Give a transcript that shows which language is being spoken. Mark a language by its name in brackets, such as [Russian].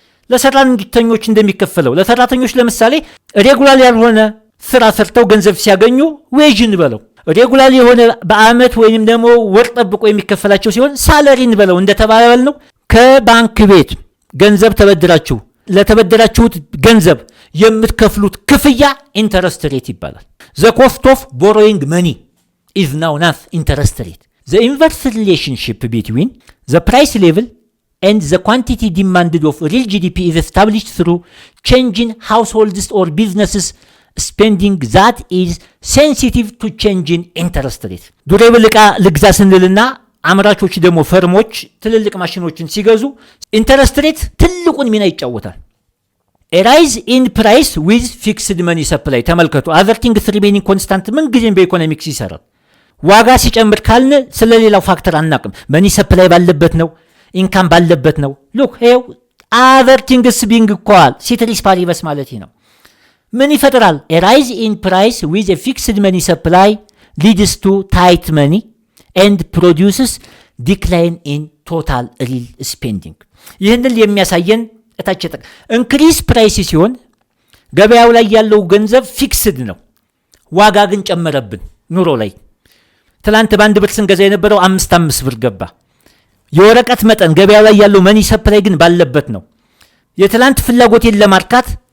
[Amharic] ለሰራተኞች እንደሚከፈለው ለሰራተኞች ለምሳሌ ሬጉላር ያልሆነ ስራ ሰርተው ገንዘብ ሲያገኙ ዌጅ እንበለው። ሬጉላር የሆነ በአመት ወይንም ደግሞ ወር ጠብቆ የሚከፈላቸው ሲሆን ሳለሪ እንበለው እንደተባባል ነው። ከባንክ ቤት ገንዘብ ተበድራችሁ ለተበደራችሁት ገንዘብ የምትከፍሉት ክፍያ ኢንተረስት ሬት ይባላል። [English] the cost of borrowing money is known as interest rate. the inverse relationship between the price level and the quantity demanded of real GDP is established through changing households or businesses spending that is sensitive to change in interest rate. [Amharic] ዱሬብል ዕቃ ልግዛ ስንልና አምራቾች ደግሞ ፈርሞች ትልልቅ ማሽኖችን ሲገዙ ኢንተረስት ሬት ትልቁን ሚና ይጫወታል። [English] a rise in price with fixed money supply [Amharic] ተመልከቱ። [English] other things remaining constant [Amharic] ምን ጊዜም በኢኮኖሚክስ ይሰራል። ዋጋ ሲጨምር ካልን ስለሌላው ፋክተር አናቅም። መኒ ሰፕላይ ባለበት ነው፣ ኢንካም ባለበት ነው። ሉክ ሄው [English] other things being equal [Amharic] ceteris paribus ማለት ነው። ምን ይፈጥራል? [English] a rise in price with a fixed money supply leads to tight money and produces decline in total real spending. [Amharic] ይህንን የሚያሳየን እታች ኢንክሪዝ ፕራይስ ሲሆን ገበያው ላይ ያለው ገንዘብ ፊክስድ ነው፣ ዋጋ ግን ጨመረብን ኑሮ ላይ። ትላንት በአንድ ብር ስንገዛ የነበረው 5 ብር ገባ። የወረቀት መጠን ገበያው ላይ ያለው መኒ ሰፕላይ ግን ባለበት ነው። የትላንት ፍላጎቴን ለማርካት